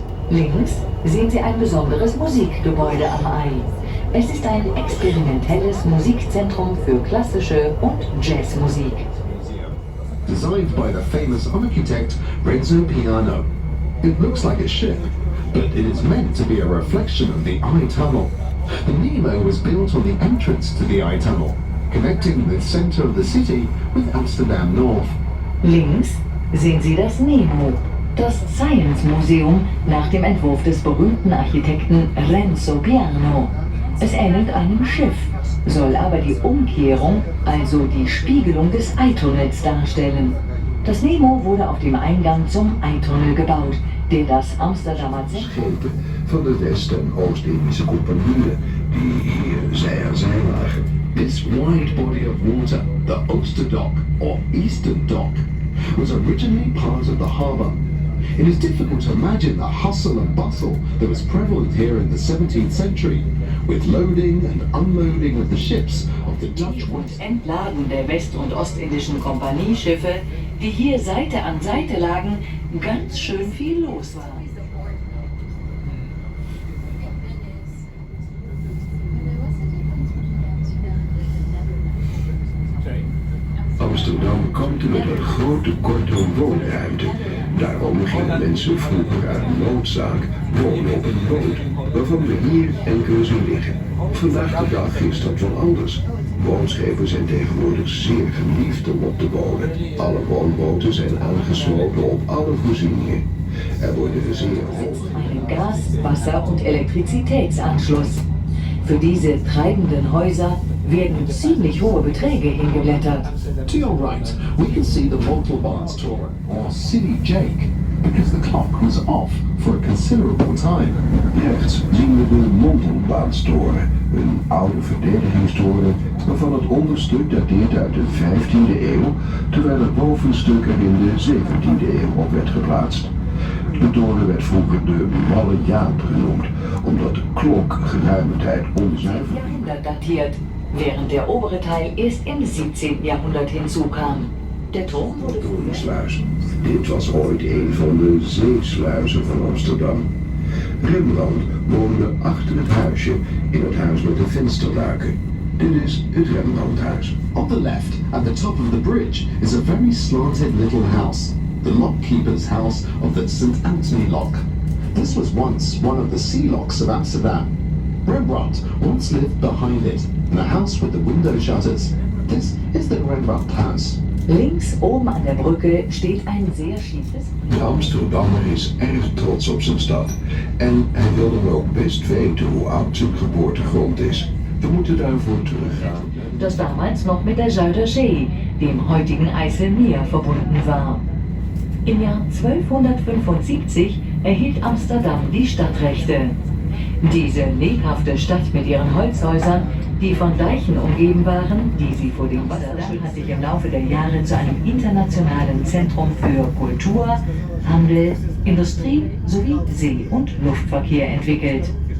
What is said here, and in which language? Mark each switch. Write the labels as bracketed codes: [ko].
[de] Links sehen Sie ein besonderes Musikgebäude am Eye. Es ist ein experimentelles Musikzentrum für klassische und Jazzmusik. [en] Designed by the famous architect Renzo Piano. It looks like a ship, but it is meant to be a reflection of the Eye Tunnel. The Nemo was built on the entrance to the Eye Tunnel, connecting the center of the city with Amsterdam North. [de] Links sehen Sie das Nemo, das Science Museum nach dem Entwurf des berühmten Architekten Renzo Piano. Es ähnelt einem Schiff, soll aber die Umkehrung, also die Spiegelung des Eitunnels darstellen. Das Nemo wurde auf dem Eingang zum Eitunnel gebaut, der das Amsterdamer Zentrum [nl] Schepen van de West- en Oost-Indische compagnieën die hier zij aan zij lagen. [en] This wide body of water The Oyster Dock, or Eastern Dock, was originally part of the harbour. It is difficult to imagine the hustle and bustle that was prevalent here in the 17th century, with loading and unloading of the ships of the Dutch West. [de] Entladen der West- und Ostindischen Kompanieschiffe, die hier Seite an Seite lagen, ganz schön viel los war. [nl] Amsterdam kampte met een groot tekort aan woonruimte. Daarom gingen mensen vroeger uit noodzaak wonen op een boot, waarvan we hier enkele zien liggen. Vandaag de dag is dat wel anders. Woonschepen zijn tegenwoordig zeer geliefd om op te wonen. Alle woonboten zijn aangesloten op alle voorzieningen. Er worden zeer hoog. [de] Einen Gas-, Wasser- und Elektrizitätsanschluss. Für diese treibenden Häuser werden ziemlich hohe Beträge hingeblättert. [en] To your right, we can see the Montalbaanstoren, or City Jake, because the clock was off for a considerable time. [nl] Rechts zien we de Montalbaanstoren, een oude verdedigingstoren waarvan het onderstuk dateert uit de 15e eeuw, terwijl het bovenstuk er in de 17e eeuw op werd geplaatst. De toren werd vroeger de Malle Jaap genoemd, omdat de klok geruime tijd onzuiver [de] Jahrhundert datiert, während der obere Teil erst im 17. Jahrhundert hinzukam. Der Turm wurde [nl] Toornsluis. Dit was ooit een van de zeesluizen van Amsterdam. Rembrandt woonde achter het huisje in het huis met de vensterluiken. Dit is het Rembrandthuis. [en] On the left, at the top of the bridge, is a very slanted little house, the lockkeeper's house of the St. Anthony Lock. This was once one of the sea locks of Amsterdam. Rembrandt once lived behind it, in a house with the window shutters. This is the Rembrandt house. [de] Links oben an der Brücke steht ein sehr schiefes. [nl] De Amsterdammer is erg trots op zijn stad. En hij wil dan ook best weten hoe oud zijn geboortegrond is. We moeten daarvoor teruggaan. [de] Das damals noch mit der Zuiderzee, dem heutigen Eiselmeer, verbunden war. Im Jahr 1275 erhielt Amsterdam die Stadtrechte. Diese lebhafte Stadt mit ihren Holzhäusern, die von Deichen umgeben waren, die sie vor dem Wasser hat sich im Laufe der Jahre zu einem internationalen Zentrum für Kultur, Handel, Industrie sowie See- und Luftverkehr entwickelt.